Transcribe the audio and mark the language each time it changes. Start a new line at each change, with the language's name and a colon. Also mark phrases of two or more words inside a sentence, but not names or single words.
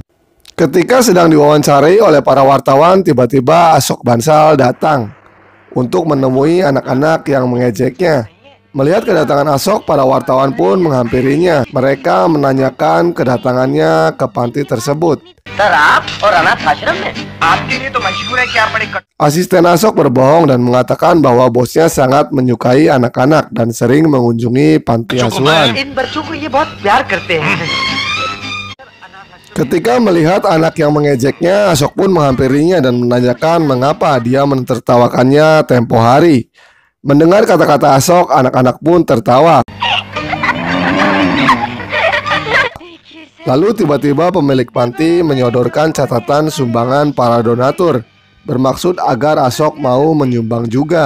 Indonesian: Ketika sedang diwawancarai oleh para wartawan, tiba-tiba Ashok Bansal datang untuk menemui anak-anak yang mengejeknya. Melihat kedatangan Ashok, para wartawan pun menghampirinya. Mereka menanyakan kedatangannya ke panti tersebut.
Hindi: सर आप और अनाथ आश्रम में आपके लिए तो मशहूर है कि आप बड़े
Indonesian: Asisten Ashok berbohong dan mengatakan bahwa bosnya sangat menyukai anak-anak dan sering mengunjungi panti asuhan.
Hindi: इन बच्चों को ये बहुत प्यार करते हैं।
Indonesian: Ketika melihat anak yang mengejeknya, Ashok pun menghampirinya dan menanyakan mengapa dia menertawakannya tempo hari. Mendengar kata-kata Ashok, anak-anak pun tertawa. Lalu tiba-tiba pemilik panti menyodorkan catatan sumbangan para donatur, bermaksud agar Ashok mau menyumbang juga.